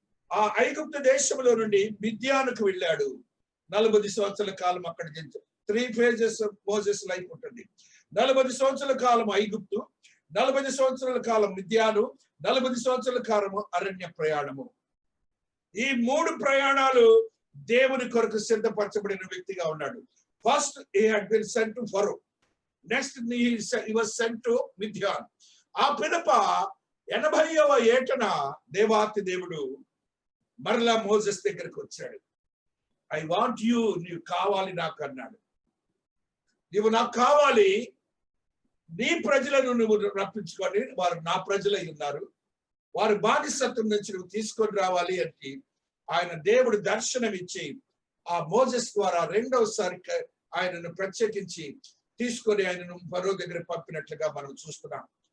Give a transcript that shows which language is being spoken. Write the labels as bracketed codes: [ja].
[te] ఆ ఐగుప్తు దేశంలో నుండి మిద్యానుకు వెళ్ళాడు. 40 సంవత్సరాల కాలం అక్కడ [en] 3 phases of Moses life [te] ఉంటుంది. 40 సంవత్సరాల కాలం ఐగుప్తు, 40 సంవత్సరాల కాలం మిద్యాను, 40 సంవత్సరాల కాలము అరణ్య ప్రయాణము. ఈ 3 ప్రయాణాలు దేవుని కొరకు సిద్ధపరచబడిన వ్యక్తిగా ఉన్నాడు. [en] First he had been sent to Pharaoh. Next he was sent to Midian. [te] ఆ పిదప 80వ ఏటన దేవాతి దేవుడు మరలా మోసెస్ దగ్గరికి వచ్చాడు. [en] I want you, [te] నీవు కావాలి నాకు అన్నాడు. నీవు నాకు కావాలి, నీ ప్రజలను నువ్వు రప్పించుకొని వారు నా ప్రజలై ఉన్నారు, వారి బానిసత్వం నుంచి నువ్వు తీసుకొని రావాలి అంటే ఆయన దేవుడు దర్శనం ఇచ్చి ఆ మోసెస్ ద్వారా రెండవసారి ఆయనను ప్రత్యేకించి తీసుకొని ఆయనను ఫరో దగ్గర పంపినట్లుగా మనం చూస్తున్నాం.